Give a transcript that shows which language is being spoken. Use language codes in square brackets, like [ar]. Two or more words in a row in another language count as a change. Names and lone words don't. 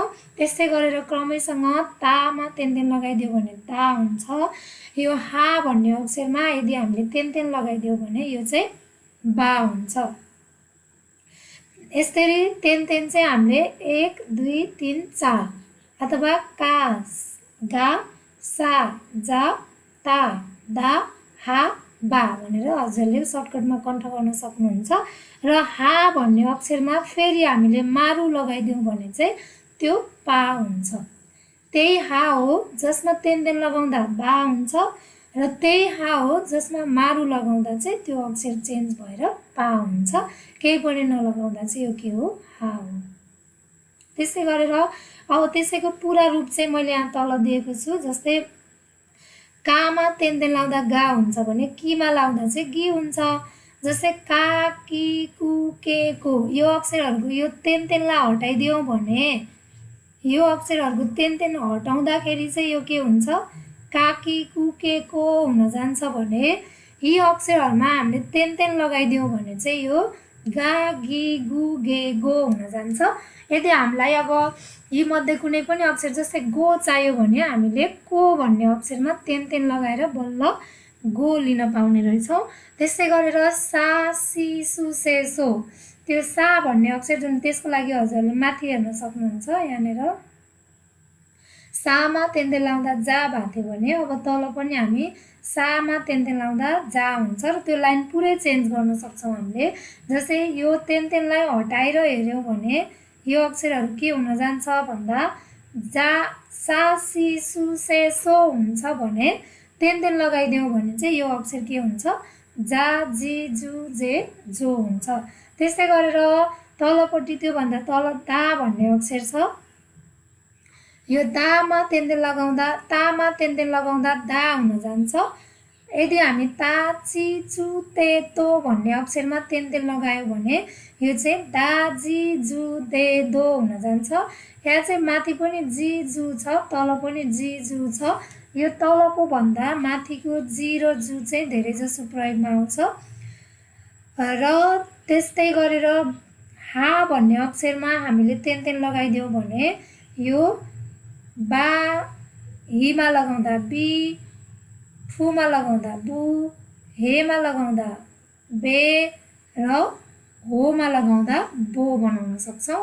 [ne] त्यस्तै गरेर क्रमैसँग तामा तेन तेन लगाइदियो भने ता हुन्छ। यो हा भन्ने अक्षरमा यदि हामीले तेन तेन लगाइदियो भने यो चाहिँ बा हुन्छ। यसरी तेन तेन चाहिँ हामीले 1 2 3 4 अथवा का, गा, सा, जा, ता, दा, हा, बा भनेर हजुरले सर्टकटमा कन्ठ गर्न सक्नुहुन्छ। र हा भन्ने अक्षरमा फेरि हामीले मारु लगाइदियौँ भने चाहिँ त्यो पा हुन्छ। त्यही हा हो जसमा तेन तेन लगाउँदा बा हुन्छ, र त्यही हा हो जसमा मारु लगाउँदा चाहिँ त्यो अक्षर चेन्ज भएर पा हुन्छ। केही पनि नलगाउँदा चाहिँ यो के हो, हा हो। त्यसै गरेर अब त्यसैको पुरा रूप चाहिँ मैले यहाँ तल दिएको छु। जस्तै कामा तेन तेन लाउँदा गा हुन्छ भने किमा लाउँदा चाहिँ गी हुन्छ। जस्तै का, कि, कु, के, को यो अक्षरहरूको यो तेन तेनलाई हटाइदियौँ भने, यो अक्षरहरूको तेन तेन हटाउँदाखेरि चाहिँ यो के हुन्छ, का, कि, कु, के, को हुन जान्छ भने यी अक्षरहरूमा हामीले तेन तेन लगाइदियौँ भने चाहिँ यो गा, गी, गु, गे, गो हुन जान्छ। यदि हामीलाई अब यी मध्ये कुनै पनि अक्षर जस्तै गो चाहियो भने हामीले को भन्ने अक्षरमा तेन तेन लगाएर बल्ल गो लिन पाउने रहेछौँ। त्यसै गरेर सा, सी, सु, से, सो त्यो सा भन्ने अक्षर जुन त्यसको लागि हजुरले माथि हेर्न सक्नुहुन्छ यहाँनिर सामा तेन्ते लाउँदा जा भएको थियो भने अब तल पनि हामी सामा तेन्ते लाउँदा जा हुन्छ र त्यो लाइन पुरै चेन्ज गर्न सक्छौँ हामीले। जस्तै यो तेन्तेनलाई हटाएर हेऱ्यौँ भने यो अक्षरहरू के हुन जान्छ भन्दा जा सा सी सु से सो हुन्छ भने तेन्तेन लगाइदियौँ भने चाहिँ यो अक्षर के हुन्छ जा जी जु जे जो हुन्छ। त्यस्तै गरेर तलपट्टि त्योभन्दा तल दा भन्ने अक्षर छ, यो दामा तेन्तेन लगाउँदा दा हुन जान्छ। यदि हामी ता ची चु ते तो भन्ने अक्षरमा तेन्तेन लगायौँ भने यो चाहिँ दा जी जु दे दो हुन जान्छ। यहाँ चाहिँ माथि पनि जी जु छ, तल पनि जी जु छ। यो तलको भन्दा माथिको जी र जु चाहिँ धेरै जसो प्रयोगमा आउँछ। र त्यस्तै गरेर हा भन्ने अक्षरमा हामीले तेन्तेन लगाइदियौँ भने यो बा हिमा लगाउँदा बी, फुमा लगाउँदा बु, हेमा लगाउँदा बे र होमा लगाउँदा बो बनाउन सक्छौँ।